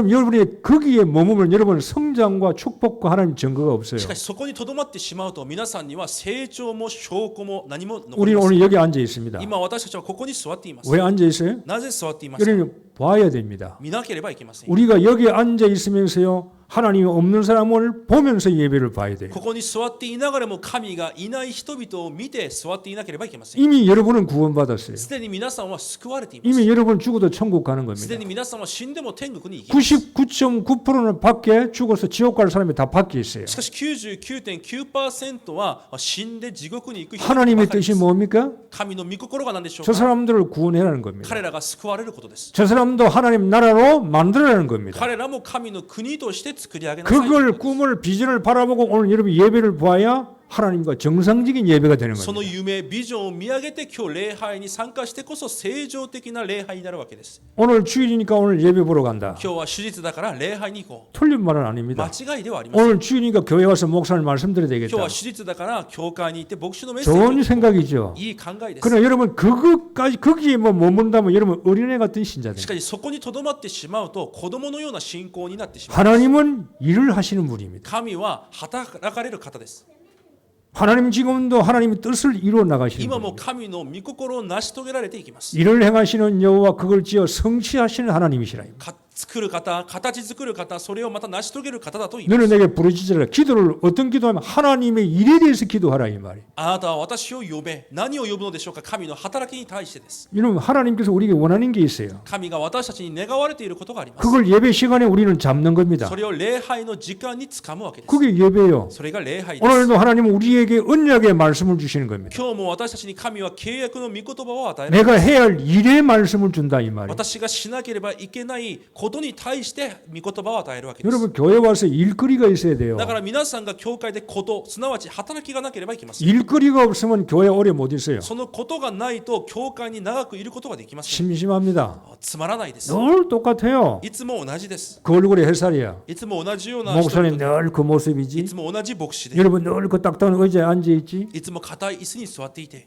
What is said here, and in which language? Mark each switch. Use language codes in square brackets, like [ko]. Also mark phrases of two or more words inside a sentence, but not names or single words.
[ko] 그럼 여러분이 거기에 머무면 여러분 성장과 축복과 하나님 증거가 없어요. [ja] しかしそこにとどまってしまうと皆さんには成長も証拠も何も残り [ko] 우리는 [ja] ませ [ko] 오늘 [ja] ん。 [ko] 여기 앉아 있습니다. [ja] 今私たちはここに座っています。 [ko] 왜 앉아 있어요? [ja] なぜ座っていますか。 [ko] 여러분 봐야 됩니다. [ja] 見なければいけません。 [ko] 우리가 여기 앉아 있으면서요 하나님이 없는 사람을 보면서 예배를 봐야 돼요. [ja] ここに座っていながらも神がいない人々を見て座っていなければいけません。 [ko] 이미 여러분은 구원받았어요. [ja] すでに皆さんは救われています。 [ko] 이미 여러분 죽어도 천국 가는 [ja] すで [ko] 겁니다. [ja] に皆さんは死んでも天国に行きます。 [ko] 99.9%는 밖에 죽어서 지옥 갈 사람이 다 밖에 있어요. [ja] しかし 99.9% は死んで地獄に行く人ば [ko] 하나님의 [ja] かりで [ko] 뜻이 [ja] す。 [ko] 뭡니까? [ja] 神の御心が何でしょう [ko] 저 [ja] か。 [ko] 사람들을 구원해라는 겁니다. [ja] 彼らが救われることです。 [ko] 저 사람도 하나님 나라로 만들어라는 겁니다. [ja] 彼らも神の国として作り上げなさい。 [ko] 그걸 꿈을 비전을 바라보고 오늘 여러분 예배를 보아야 하나님과 정상적인 예배가 되는 [ja] その [ko] 겁니다. [ja] 夢、ビジョンを見上げて今日礼拝に参加してこそ正常的な礼拝になるわけです。 [ko] 오늘 주일이니까 오늘 예배 보러 간다. [ja] 今日は手術だから礼拝に行こ [ko] 틀린 말은 [ja] う。 [ko] 아닙니다. [ja] 間違いではありません。 [ko] 오늘 주일이니까 교회 와서 목사님 말씀 드려야 [ja] 今日 [ko] 되겠다. [ja] は手術だから教会に行って牧師のメッセージ [ko] 좋은 [ja] を [ko] 생각이죠. [ja] いい考えです。 [ko] 그러나 여러분 그것까지 거기에 뭐 머문다면 여러분 어린애 같은 [ja] し [ko] 신자들. [ja] かしそこにとどまってしまうと子供のような信仰になってしまう。 [ko] 하나님은 일을 하시는 분입니다. [ja] 神は働かれる方です。 [ko] 하나님 지금도 하나님의 뜻을 이루어 나가시는 [ja] 今も [ko] 분입니다. [ja] 神の御心を成し遂げられていきます。 [ko] 일을 행하시는 여호와 그걸 지어 성취하시는 하나님이시라. [ja] 作る方、形作る方、それをまた成し遂げる方だと言います。 [ko] 너는 내게 부르짖으라. 기도를 어떤 기도하면 하나님의 일에 대해서 기도하라 이 말이에요. [ja] あなたは私を呼べ。何を呼ぶのでしょうか。神の働きに対してです。 [ko] 여러분 하나님께서 우리에게 원하는 게 있어요. [ja] 神が私たちに願われていることがあります。 [ko] 그걸 예배 시간에 우리는 잡는 겁니다. [ja] それを礼拝の時間に掴むわけです。 [ko] 그게 예배예요. [ja] それが礼拝です。 [ko] 오늘도 하나님은 우리에게 언약의 말씀을 주시는 겁니다. [ja] 今日も私たちに神は契約の御言葉を与えられ [ko] 내가 해야 할 일의 말씀을 준다 이 말이에요. [ja] 私がしなければいけないことに対して御言葉を与えるわけです。 [ko] 여러분 교회 와서 일거리가 있어야 돼요. [ja] だから皆さんが教会でこと、すなわち働きがなければいけません。 [ko] 일거리가 없으면 교회 오래 못 있어요. [ja] そのことがないと教会に長くいることができません。 [ko] 심심합니다. [ja] つまらないです。 [ko] 늘 똑같아요. [ja] いつも同じです。 [ko] 그 얼굴에 햇살이야. [ja] いつも同じような人 [ko] 목사님 [ja] 々 [ko] 늘 그 [ja] い [ko] 모습이지. [ja] つも同じ牧師で、 [ko] 여러분 늘 그 딱딱한 의자에 앉아 있지. [ja] いつも硬い椅子に座っていて、